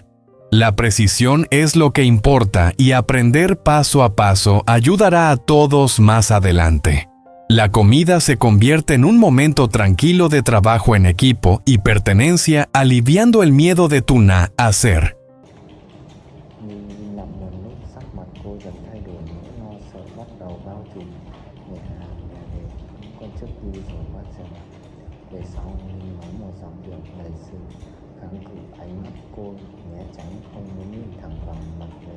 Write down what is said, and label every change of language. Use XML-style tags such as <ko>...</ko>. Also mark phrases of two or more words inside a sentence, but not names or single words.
<es>La precisión es lo que importa y aprender paso a paso ayudará a todos más adelante. La comida se convierte en un momento tranquilo de trabajo en equipo y pertenencia, aliviando el miedo de Tuna a ser.</es> <vi>Về sau nói một giọng điệu đầy sự kháng cự, ánh mắt cô né tránh, không muốn nhìn thẳng vào mặt mình.</vi>